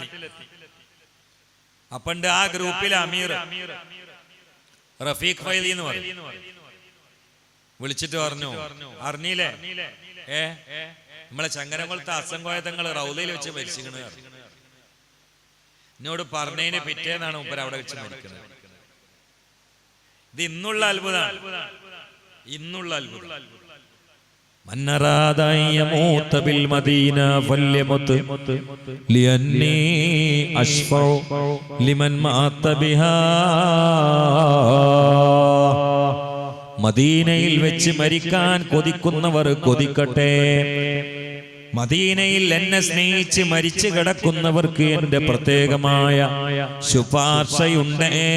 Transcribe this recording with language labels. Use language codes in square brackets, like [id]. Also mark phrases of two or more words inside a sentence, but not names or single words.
[ml] അപ്പണ്ട് ആ ഗ്രൂപ്പിലെ അമീർ റഫീഖ് ഫൈലി എന്ന് പറയും, വിളിച്ചിട്ട് പറഞ്ഞു, അറിഞ്ഞില്ലേ നമ്മളെ ചങ്ങരംകുളത്തെ അസംഗോയതങ്ങൾ റൗലയിൽ വെച്ച് മരിച്ചിരിക്കണ. എന്നോട് പറഞ്ഞതിന് പിറ്റേന്നാണ് മുമ്പ് അവിടെ വെച്ച് മരിക്കുന്നത്. ഇത് ഇന്നുള്ള അത്ഭുതമാണ്, ഇന്നുള്ള അത്ഭുതം. [ar] من أراد أن يموت بالمدينة فليمت لأني أشفع لمن مات بها. [ml] മദീനയിൽ വെച്ച് മരിക്കാൻ കൊതിക്കുന്നവർ കൊതിക്കട്ടെ. മദീനയിൽ എന്നെ സ്നേഹിച്ച് മരിച്ചു കിടക്കുന്നവർക്ക് എന്റെ പ്രത്യേകമായ ശുപാർശയുണ്ട്.